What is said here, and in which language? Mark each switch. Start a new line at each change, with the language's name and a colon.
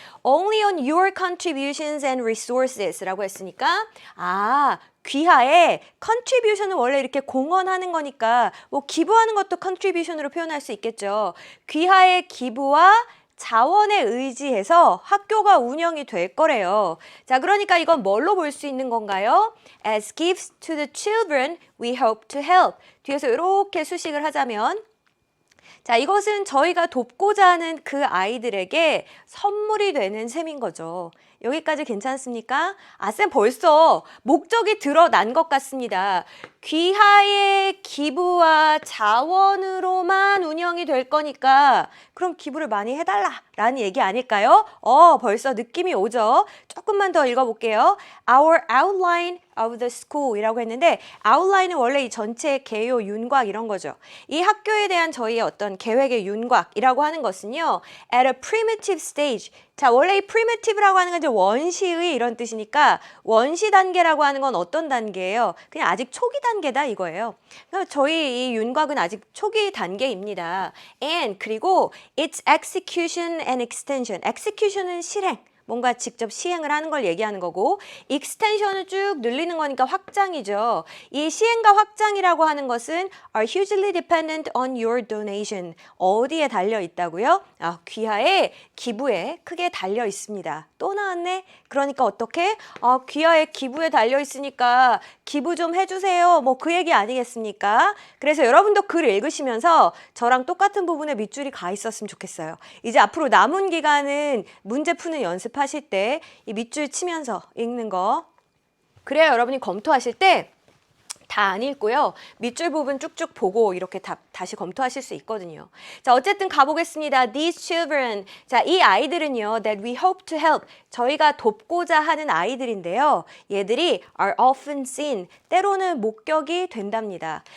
English: only on your contributions and resources
Korean: 라고 했으니까 귀하의 contribution은 원래 이렇게 공헌하는 거니까 뭐 기부하는 것도 contribution으로 표현할 수 있겠죠. 귀하의 기부와 자원에 의지해서 학교가 운영이 될 거래요. 자, 그러니까 이건 뭘로 볼 수 있는 건가요?
English: As gifts to the children we hope to help.
Korean: 뒤에서 이렇게 수식을 하자면 자, 이것은 저희가 돕고자 하는 그 아이들에게 선물이 되는 셈인 거죠. 여기까지 괜찮습니까? 쌤 벌써 목적이 드러난 것 같습니다. 귀하의 기부와 자원으로만 운영이 될 거니까 그럼 기부를 많이 해달라라는 얘기 아닐까요? 벌써 느낌이 오죠? 조금만 더 읽어볼게요.
English: Our outline of the school
Korean: 이라고 했는데 outline은 원래 이 전체의 개요, 윤곽 이런 거죠. 이 학교에 대한 저희의 어떤 계획의 윤곽이라고 하는 것은요.
English: At a primitive stage.
Korean: 자, 원래 이 primitive라고 하는 건 이제 원시의 이런 뜻이니까 원시 단계라고 하는 건 어떤 단계예요? 그냥 아직 초기 단계다 이거예요. 그래서 저희 이 윤곽은 아직 초기 단계입니다.
English: And
Korean: 그리고
English: its execution and extension.
Korean: execution은 실행. 뭔가 직접 시행을 하는 걸 얘기하는 거고 extension을 쭉 늘리는 거니까 확장이죠. 이 시행과 확장이라고 하는 것은
English: are hugely dependent on your donation.
Korean: 어디에 달려 있다고요? 귀하의 기부에 크게 달려 있습니다. 또 나왔네. 그러니까 어떻게? 귀하의 기부에 달려 있으니까 기부 좀 해주세요. 뭐 그 얘기 아니겠습니까? 그래서 여러분도 글 읽으시면서 저랑 똑같은 부분에 밑줄이 가 있었으면 좋겠어요. 이제 앞으로 남은 기간은 문제 푸는 연습하실 때 이 밑줄 치면서 읽는 거. 그래야 여러분이 검토하실 때 다 안 읽고요. 밑줄 부분 쭉쭉 보고 이렇게 다시 검토하실 수 있거든요. 자, 어쨌든 가보겠습니다.
English: These children.
Korean: 자, 이 아이들은요.
English: That we hope to help.
Korean: 저희가 돕고자 하는 아이들인데요. 얘들이
English: are often seen,
Korean: 때로는 목격이 된답니다.